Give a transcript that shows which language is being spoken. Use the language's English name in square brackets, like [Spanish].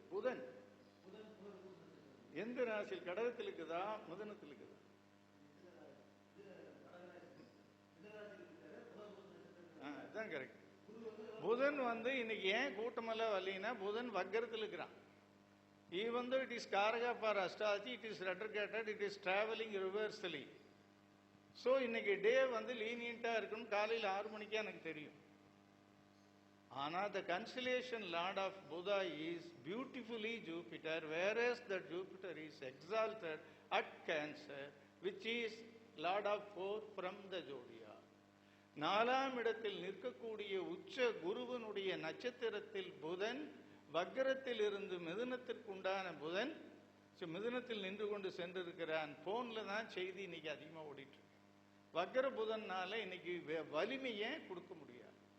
[Tamil] புதன் எந்த ராசியில்? கடகத்தில் இருக்குதா மிதுனத்தில் இருக்குதா? இதுதான் கரெக்ட். புதன் இன்னைக்கு ஏன் கூட்டமெல்லாம் வரலைன்னா புதன் வக்கரத்தில் இருக்கிறான். [English] Even though it is Karaka for astrology, it is retrograded, it is traveling reversely. [Tamil] So இன்னைக்கு டே லீனியண்டா இருக்கும். காலையில் 6 மணிக்கே எனக்கு தெரியும். ஆனால் [English] the constellation lord of Buddha is beautifully Jupiter, whereas the Jupiter is exalted at Cancer, which is lord of 4 from the zodiac. [Tamil] 4ஆம் இடத்தில் நிற்கக்கூடிய உச்ச குருவனுடைய நட்சத்திரத்தில் புதன் வக்கரத்தில் இருந்து மிதுனத்திற்குண்டான புதன் மிதுனத்தில் நின்று கொண்டு சென்றிருக்கிறான். போன்ல தான் செய்தி இன்னைக்கு அதிகமாக ஓடிட்டு. வக்கர புதன்னால இன்னைக்கு வலிமையை கொடுக்க முடியாது.